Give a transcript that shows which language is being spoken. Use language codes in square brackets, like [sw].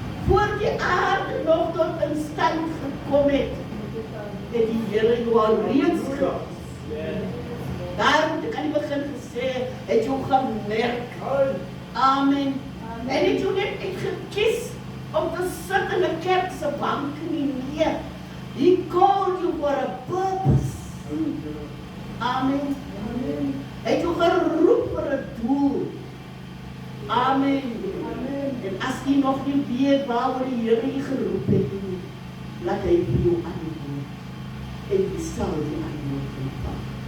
[af] Voor die aarde nog tot in stand gekom het die Here jou al reeds gekies. Daarom kan jy begin gesê, het jou gemerk. Amen. En het jou net gekies om te sit in 'n kerk se bank nie. Nee. [en] He called you for a purpose. Amen. [af] Hy het jou geroep vir 'n doel. Amen. En as jy nog nie weet waaroor die Here jy geroep het nie, laat hy vir jou antwoord. En jy sal die antwoord ontvang.